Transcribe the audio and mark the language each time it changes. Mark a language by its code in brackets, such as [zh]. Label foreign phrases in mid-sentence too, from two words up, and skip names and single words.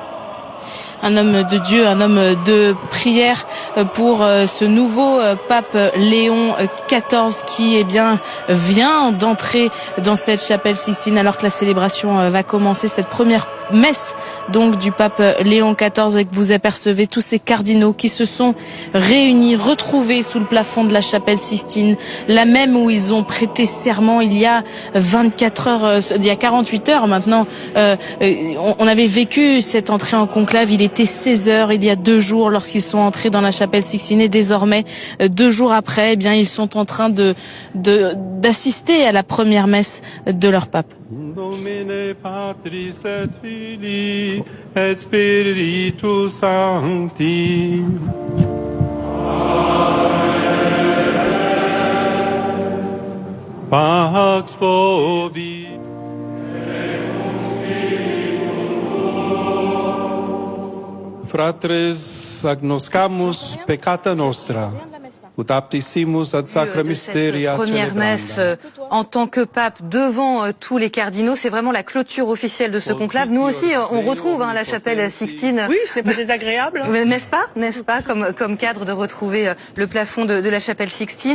[fr] Un homme de Dieu, un homme de prière pour ce nouveau pape Léon XIV qui vient d'entrer dans cette chapelle Sixtine alors que la célébration va commencer, cette première messe donc du pape Léon XIV, et que vous apercevez tous ces cardinaux qui se sont réunis, retrouvés sous le plafond de la chapelle Sixtine, la même où ils ont prêté serment il y a 48 heures maintenant. On avait vécu cette entrée en conclave, il était 16 heures il y a 2 jours lorsqu'ils sont entrés dans la chapelle Sixtine, et désormais 2 jours après, ils sont en train d'assister à la première messe de leur pape. [la] Domine Patris et Filii et Spiritus Sancti. Pax vobis. Fratres agnoscamus peccata nostra. [fr] cette première messe en tant que pape devant tous les cardinaux, c'est vraiment la clôture officielle de ce conclave. Nous aussi, on retrouve la chapelle Sixtine. Oui, c'est pas désagréable. N'est-ce pas, comme cadre de retrouver le plafond de la chapelle Sixtine.